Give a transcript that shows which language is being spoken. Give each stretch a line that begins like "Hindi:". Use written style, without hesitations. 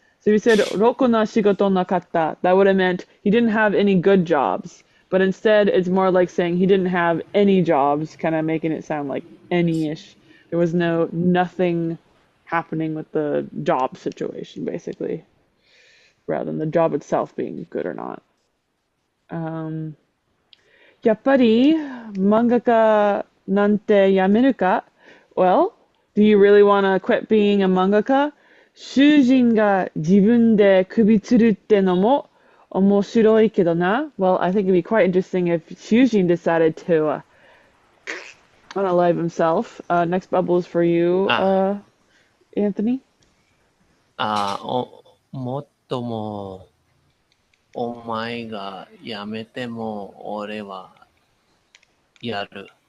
English: So if you said
Japanese: rokuna shigoto nakatta,
English: that would have meant he didn't have any good jobs. But instead, it's more like saying he didn't have any jobs, kind of making it sound like any-ish. There was nothing happening with the job situation, basically, rather than the job itself being good or not.
Japanese: やっぱり漫画家なんてやめるか?
English: Well, do you really want to quit being a mangaka?
Japanese: 主人が自分で首吊るってのも面白いけどな.
English: Well, I think it'd be quite interesting if Shujin decided to unalive himself. Next bubble is for you, Anthony.
Japanese: もっとも、お前がやめても俺はやる。